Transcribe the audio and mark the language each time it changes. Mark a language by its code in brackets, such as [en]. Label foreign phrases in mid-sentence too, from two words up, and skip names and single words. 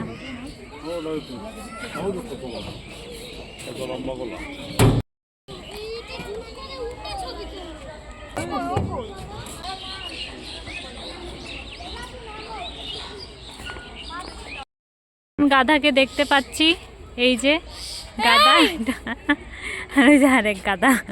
[ko] 나 이거 아무도 없어 저거. 저거 안 먹을라. [bn] গাধাকে দেখতে পাচ্ছি এই যে গাধা আর ওই যে আরেক গাধা